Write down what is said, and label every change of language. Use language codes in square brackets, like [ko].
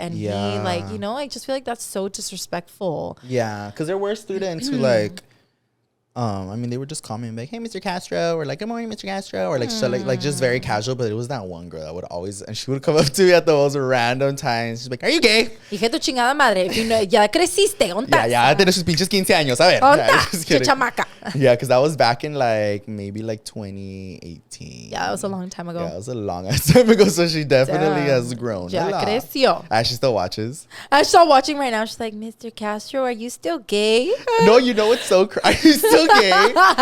[en] And he like, you know, I just feel like that's so disrespectful. Yeah. Because there were students who like, I mean, they would just call me and be like, hey, Mr. Castro, or like, good morning, Mr. Castro, or like, so like just very casual. But it was that one girl that would always, and she would come up to me at the most random times. She's like, are you gay? [es] Hija tu chingada madre, [en] if you know, [es] ya creciste, ¿ontas? Ya tienes sus pinches 15 años, a ver. ¿Ontas? Chamaca. [en] Yeah, because that was back in like, maybe like 2018. Yeah, that was a long time ago. Yeah, it was a long ass time ago, so she definitely has grown [es] ya creció. [en] She still watches. I'm still watching right now. She's like, Mr. Castro, are you still gay? No, you know what's so crazy? Are you still gay?